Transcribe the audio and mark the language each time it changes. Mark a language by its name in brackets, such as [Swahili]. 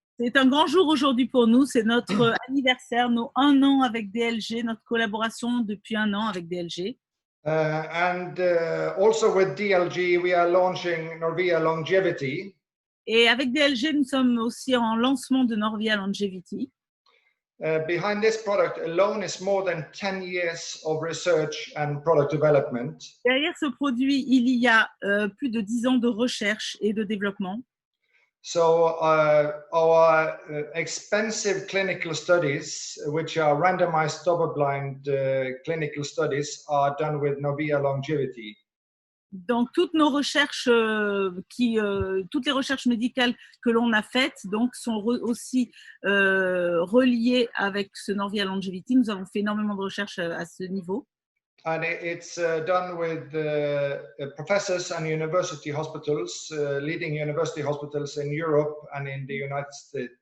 [French] C'est un grand jour aujourd'hui pour nous. C'est notre anniversaire, nos 1 an avec DLG, notre collaboration depuis 1 an avec DLG. [English] And also with DLG, we are launching Norvia Longevity. [French] Et avec DLG, nous sommes aussi en lancement de Norvia Longevity. [English] Behind this product alone is more than 10 years of research and product development. [French] Derrière ce produit, il y a plus de 10 ans de recherche et de développement. [English] So our expensive clinical studies, which are randomized double-blind clinical studies, are done with Norvia Longevity. [French] Donc toutes nos recherches, toutes les recherches médicales que l'on a faites, donc sont aussi reliées avec ce Norvia Longevity. Nous avons fait énormément de recherches à ce niveau. [English] And it's done with professors and university hospitals, leading university hospitals in Europe and in the United States.